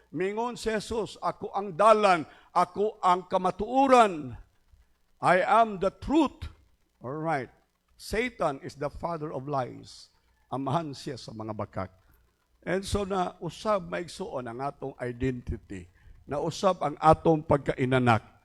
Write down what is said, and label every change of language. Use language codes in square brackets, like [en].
[ceb] Mingon si Jesus, ako ang dalan, ako ang kamatuoran. [en] I am the truth. All right. Satan is the father of lies. [ceb] Amahan siya sa mga bakak. [en] And so [ceb] na usab maigsuon ang atong identity. Na usab ang atong pagkainanak.